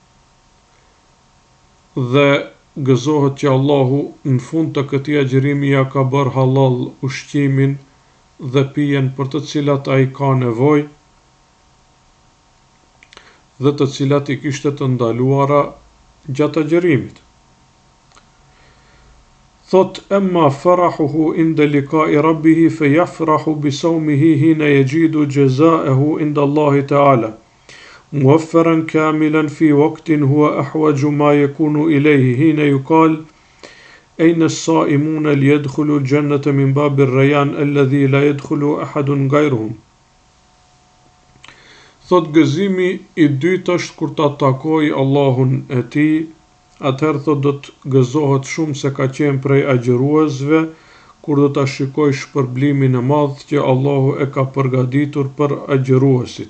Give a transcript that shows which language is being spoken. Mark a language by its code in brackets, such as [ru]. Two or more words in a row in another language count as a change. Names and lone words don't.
[sq] dhe gëzohet që Allahu në fund të këtij agjerimi ja ka bërë halal ushqimin dhe pijen për të cilat ai ka nevojë dhe të cilat I kishte të ndaluara gjatë agjerimit. [ar] Thot, أما فرحه عند لقاء ربه فيفرح بصومه حين يجد جزاءه عند الله تعالى، موفرا كاملا في وقت هو أحوج ما يكون إليه حين يقال أين الصائمون ليدخلوا الجنة من باب الريان الذي لا يدخل أحد غيرهم. [sq] Thot gëzimi I dytë është kur ta takoj Allahun e tij, atëherë thot do të gëzohet shumë se ka qenë prej agjeruesve, kur do ta shikoj shpërblimin e madh që Allahu e ka përgatitur për agjeruesit.